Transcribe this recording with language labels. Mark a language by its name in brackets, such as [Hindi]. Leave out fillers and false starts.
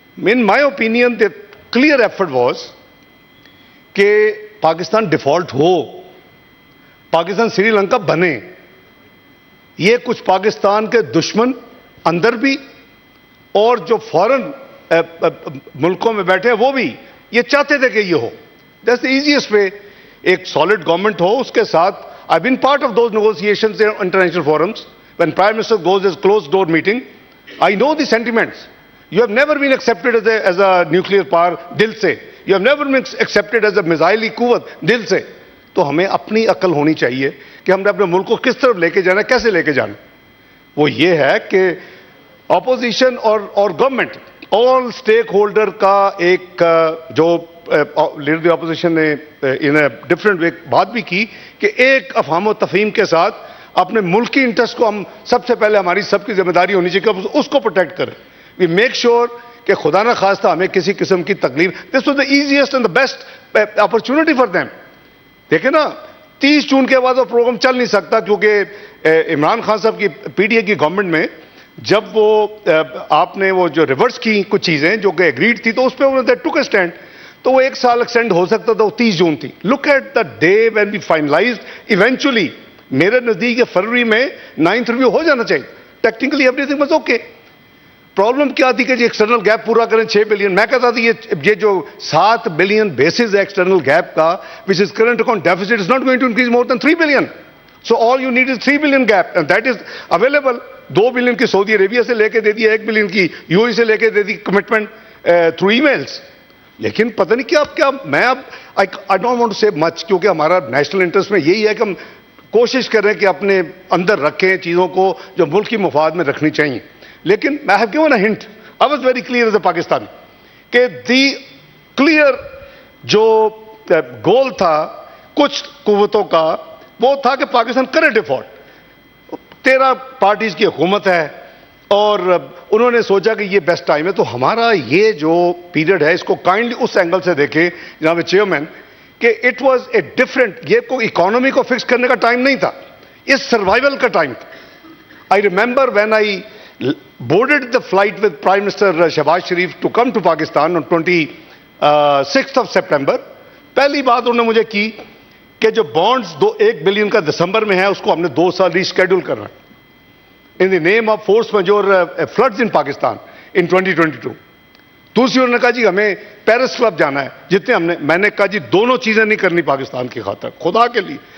[English] in my opinion the clear effort was [Urdu] کہ Pakistan default ہو, پاکستان سری لنکا بنے. یہ کچھ پاکستان کے دشمن اندر بھی اور جو فورن ملکوں میں بیٹھے وہ بھی یہ چاہتے تھے کہ یہ ہو. [English] That's the easiest way. [Urdu] ایک سالڈ گورنمنٹ ہو, اس کے ساتھ [English] I've been part of those negotiations in international forums. When Prime Minister goes as closed door meeting, I know the sentiments. You have never been accepted as a nuclear power, [Urdu] dil se. [English] You have never been accepted as a missile quwwat, [Urdu] dil se. تو ہمیں اپنی عقل ہونی چاہیے کہ ہم نے اپنے ملک کو کس طرف لے کے جانا ہے, کیسے لے کے جانا. وہ یہ ہے کہ اپوزیشن اور گورنمنٹ آل اسٹیک ہولڈر کا ایک جو لیڈر اپوزیشن نے ان ڈفرینٹ وے بات بھی کی کہ ایک افہام و تفہیم کے ساتھ اپنے ملکی انٹرسٹ کو ہم سب سے پہلے ہماری سب کی ذمہ داری ہونی چاہیے کہ اس کو پروٹیکٹ کریں. [English] we make sure [Urdu] کہ خدا نہ خواستہ ہمیں کسی قسم کی تکلیف. [English] This was the easiest and the best opportunity for them. [Urdu] دیکھیں نا 30 جون کے بعد وہ پروگرام چل نہیں سکتا کیونکہ عمران خان صاحب کی PDA کی گورنمنٹ میں جب وہ آپ نے وہ جو ریورس کی کچھ چیزیں جو کہ ایگریڈ تھی تو اس پہ انہوں نے [English] Took a stand. [Urdu] تو وہ 1 سال ایکسٹینڈ ہو سکتا تھا, وہ 30 جون تھی. [English] Look at the day when we finalised eventually. [Urdu] میرے نزدیک فروری میں 9th ریویو ہو جانا چاہیے. [English] Technically everything was okay. [Urdu] Problem کیا تھی کہ جی ایکسٹرنل گیپ پورا کریں 6 بلین. میں کہتا تھا یہ جو 7 بلین بیسز ہے ایکسٹرنل گیپ کا [English] which is current account deficit is not going to increase more than 3 billion. So all you need is 3 billion gap and that is available. [Urdu] 2 billion کی سعودی عربیہ سے لے کے دے دیا, 1 بلین کی UAE سے لے کے دے the commitment through E mills. لیکن پتہ نہیں کیا میں اب [English] I don't want to say much [Urdu] کیونکہ ہمارا نیشنل انٹرسٹ میں یہی ہے کہ ہم کوشش کر رہے ہیں کہ اپنے اندر رکھیں چیزوں کو جو ملک کی مفاد میں رکھنی چاہیے. [English] لیکن I have given a hint. I was very clear as a Pakistani [Urdu] کہ دی کلیئر جو گول تھا کچھ قوتوں کا وہ تھا کہ پاکستان کرے ڈیفالٹ. 13 پارٹیز کی حکومت ہے اور انہوں نے سوچا کہ یہ بیسٹ ٹائم ہے. تو ہمارا یہ جو پیریڈ ہے اس کو کائنڈلی اس اینگل سے دیکھیں جناب چیئرمین کہ [English] It was a different. [Urdu] یہ کوئی اکانومی کو فکس کرنے کا ٹائم نہیں تھا, یہ سروائیول کا ٹائم تھا. [English] I remember when I boarded the flight with Prime Minister Shehbaz Sharif to come to Pakistan on 26th of September. [Urdu] پہلی بات انہوں نے مجھے کی کہ جو بانڈز 1 بلین کا دسمبر میں ہے اس کو ہم نے 2 سال ریسکیڈول کرنا [English] in the name of force majeure floods in Pakistan in 2022. [Urdu] دوسری انہوں نے کہا جی ہمیں پیرس کلب جانا ہے جتنے میں نے کہا جی دونوں چیزیں نہیں کرنی پاکستان کی خاطر, خدا کے لیے.